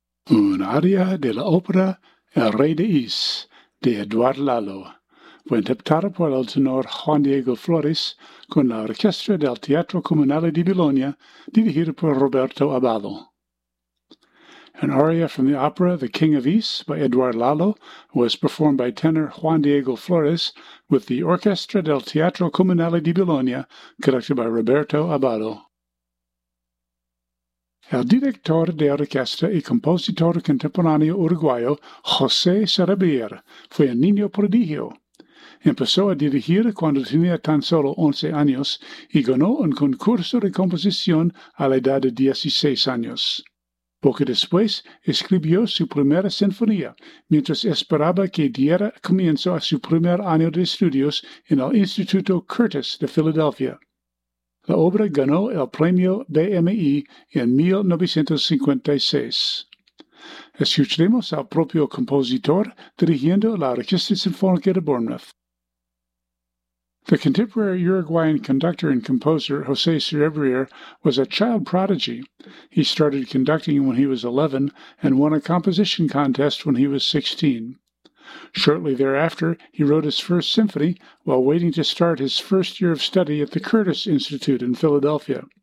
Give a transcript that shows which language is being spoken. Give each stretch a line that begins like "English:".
Spanish: Un aria de la ópera El Rey de Is, de Eduard Lalo. Fue interpretada por el tenor Juan Diego Flores con la orquesta del Teatro Comunale di Bologna, dirigida por Roberto Abbado.
English: An aria from the opera The King of Is by Eduard Lalo was performed by tenor Juan Diego Flores with the Orchestra del Teatro Comunale di Bologna, conducted by Roberto Abbado.
Spanish: El director de orquesta y compositor contemporáneo uruguayo, José Sarabier, fue un niño prodigio. Empezó a dirigir cuando tenía tan solo 11 años y ganó un concurso de composición a la edad de 16 años. Poco después, escribió su primera sinfonía, mientras esperaba que diera comienzo a su primer año de estudios en el Instituto Curtis de Filadelfia. La obra ganó el premio BMI en 1956. Escuchemos al propio compositor dirigiendo la Orquesta Sinfónica de Bournemouth.
English: The contemporary Uruguayan conductor and composer José Sarabier was a child prodigy. He started conducting when he was 11 and won a composition contest when he was 16. Shortly thereafter, he wrote his first symphony while waiting to start his first year of study at the Curtis Institute in Philadelphia.